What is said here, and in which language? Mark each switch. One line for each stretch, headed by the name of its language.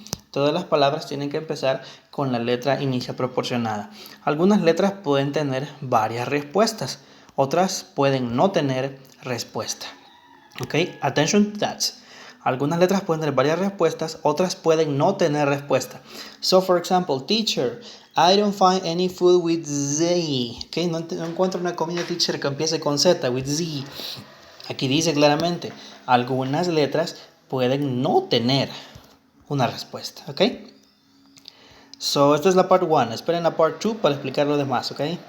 Spanish: Todas las palabras tienen que empezar con la letra inicia proporcionada. Algunas letras pueden tener varias respuestas. Otras pueden no tener respuesta. Ok,
English: attention to that.
Spanish: Algunas letras pueden tener varias respuestas, otras pueden no tener respuesta.
English: So, for example, teacher, I don't find any food with Z.
Spanish: Okay, no encuentro una comida, teacher, que empiece con Z,
English: with Z.
Spanish: Aquí dice claramente, algunas letras pueden no tener una respuesta. Ok. So, esta es la part 1. Esperen la part 2 para explicar lo demás. Ok.